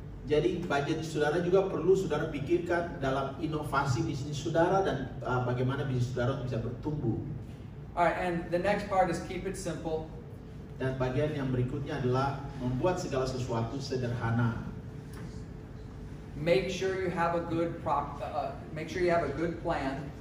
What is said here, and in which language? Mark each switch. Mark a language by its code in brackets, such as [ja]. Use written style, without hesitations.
[id] Jadi budget saudara juga perlu saudara pikirkan dalam inovasi bisnis saudara dan bagaimana bisnis saudara bisa bertumbuh. [en] All right, and the next part is keep it simple. [id] Dan bagian yang berikutnya adalah membuat segala sesuatu sederhana. [en] Make sure you have a good plan.